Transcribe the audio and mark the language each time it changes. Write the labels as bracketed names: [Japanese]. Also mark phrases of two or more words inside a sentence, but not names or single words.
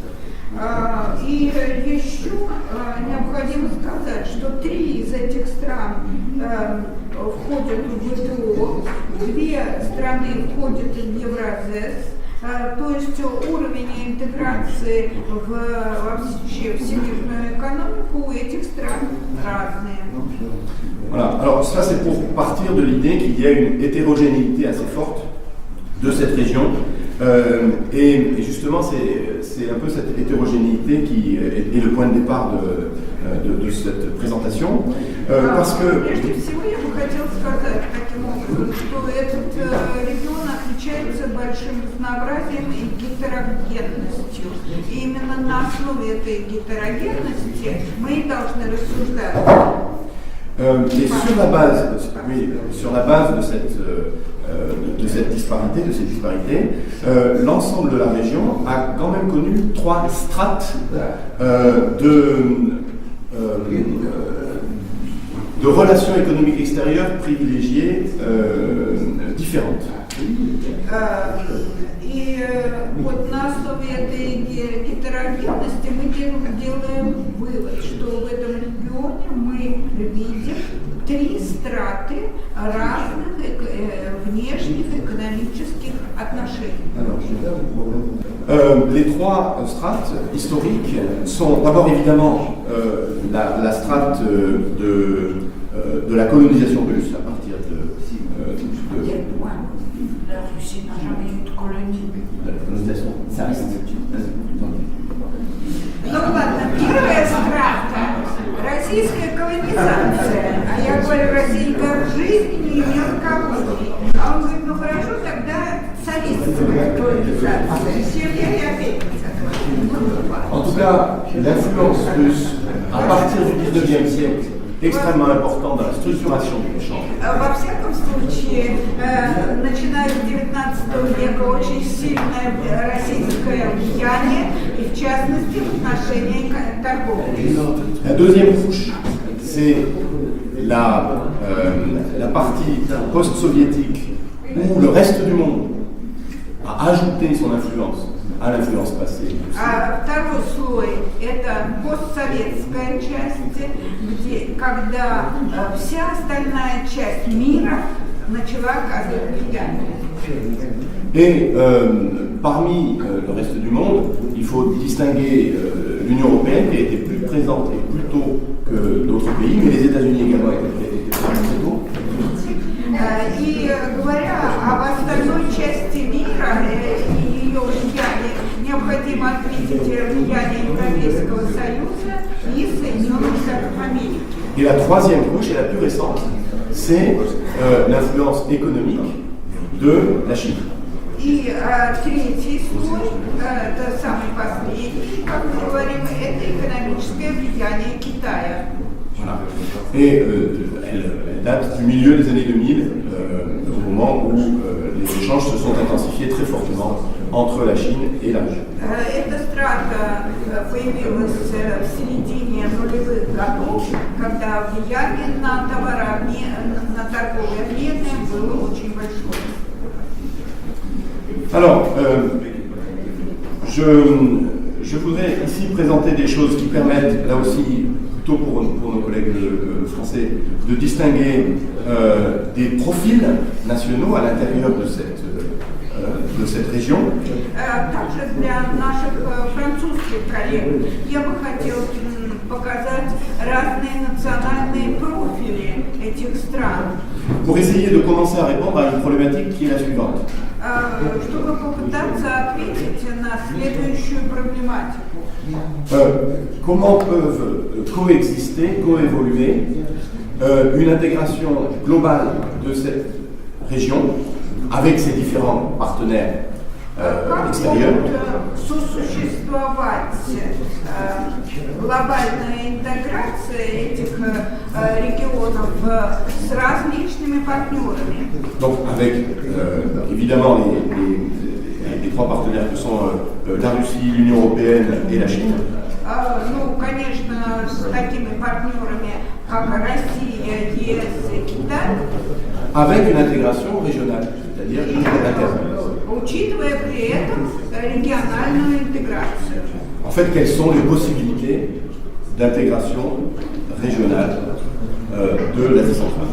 [Russian] И еще необходимо сказать, что 3 из этих стран входят в ВТО, 2 страны входят в Евразес, то есть уровень интеграции вообще в всемирную экономику у этих стран разные. [French] Voilà. Alors ça c'est pour partir de l'idée qu'il y a une hétérogénéité assez forte de cette région. Et justement, c'est un peu cette hétérogénéité qui est le point de départ de cette présentation. Parce que... [Russian] Прежде всего, я бы хотела сказать таким образом, что этот регион отличается большим разнообразием и гетерогенностью. И именно на основе этой гетерогенности мы и должны рассуждать. [French] Et sur la base de cette disparité, l'ensemble de la région a quand même connu 3 strates de relations économiques extérieures privilégiées différentes. [Russian] И вот на основе этой гетерогенности мы делаем вывод, что в этом регионе мы видим 3 страты разных внешних экономических отношений. [French] Les 3 strates historiques sont d'abord évidemment la strate de la colonisation russe à partir La Russie n'a jamais eu de colonie. La colonisation, ça reste. [Russian] Ну ладно, первая страта – российская колонизация. А я говорю, Россия никак в жизни не имела колонии. А он говорит, ну хорошо, тогда советская колонизация. Все я опять не согласна. [French] En tout cas, l'influence russe à partir du 19e siècle extrêmement important dans la structuration du échange. [Russian] Во всяком случае, начиная с 19 века очень сильно серьезное российское влияние, и в частности в отношении торговли. [French] La deuxième couche, c'est la partie post-soviétique où le reste du monde a ajouté son influence à l'influence passée. [Russian] А второй слой – это постсоветская часть, когда вся остальная часть мира начала оказывать влияние. [French] Et parmi le reste du monde, il faut distinguer l'Union européenne qui a été plus présente et plus tôt que d'autres pays, mais les États-Unis également étaient présents très tôt. [Russian] И говоря об остальной части мира и ее влиянии, необходимо отметить влияние Европейского Союза и Соединенных Штатов Америки. [French] Et la troisième couche, et la plus récente, c'est l'influence économique de la Chine. [Russian] И третий слой, это самый последний, как мы говорим, это экономическое влияние Китая. [French] Voilà. Et elle date du milieu des années 2000, au moment où les échanges se sont intensifiés très fortement entre la Chine et la région. [Russian] Эта страта появилась в середине нулевых годов, когда влияние на товарообмен, на торговые обмены было очень большое. [French] Alors, je voudrais ici présenter des choses qui permettent, là aussi, plutôt pour nos collègues français, de distinguer des profils nationaux à l'intérieur de cette région. [Russian] Также для наших французских коллег я бы хотела показать разные национальные профили этих стран. [French] Pour essayer de commencer à répondre à une problématique qui est la suivante. [Russian] Чтобы попытаться ответить на следующую проблематику. [French] Comment peuvent coexister, coévoluer une intégration globale de cette région avec ses différents partenaires extérieurs? [Russian] Как могут сосуществовать глобальная интеграция этих регионов с различными партнерами? [French] Donc avec évidemment les trois partenaires que sont la Russie, l'Union européenne et la Chine. [Russian] Ну, конечно, с такими партнерами, как Россия, ЕС и Китай. [French] Avec une intégration régionale, c'est-à-dire interne. [Russian] Учитывая при этом региональную интеграцию. [French] En fait, quelles sont les possibilités d'intégration régionale de l'Asie centrale?